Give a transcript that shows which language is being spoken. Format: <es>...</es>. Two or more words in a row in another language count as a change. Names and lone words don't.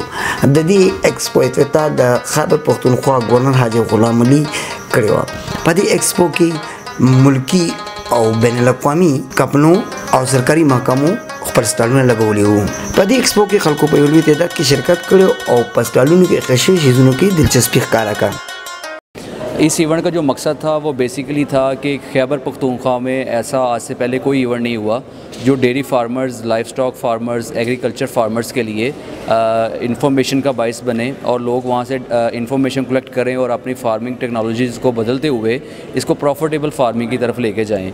<ps>د دې ایکسپو افتتاح د خیبر پښتونخوا گورنر حاجی غلام علي کړی و. په دې ایکسپو کې ملکی او بین الاقوامي کمپنو او سرکاري محکمو خپل سټالونه لګولي وو. په دې ایکسپو کې خلکو په یو لوی تعداد کې شرکت کړی او په سټالونو کې خشي شیزونو کې دلچسپي ښکاره کړه.</ps> <ur>اس ایونٹ کا جو مقصد تھا وہ بیسکلی تھا کہ خیبر پختونخوا میں ایسا آج سے پہلے کوئی ایونٹ نہیں ہوا جو</ur> <en>dairy farmers, livestock farmers, agriculture farmers</en> <ur>کے لیے انفارمیشن کا بیسس بنے اور لوگ وہاں سے</ur> <en>information collect</en> <ur>کریں اور اپنی</ur> <en>farming technologies</en> <ur>کو بدلتے ہوئے اس کو</ur> <en>profitable farming</en> <ur>کی طرف لے کے جائیں.</ur>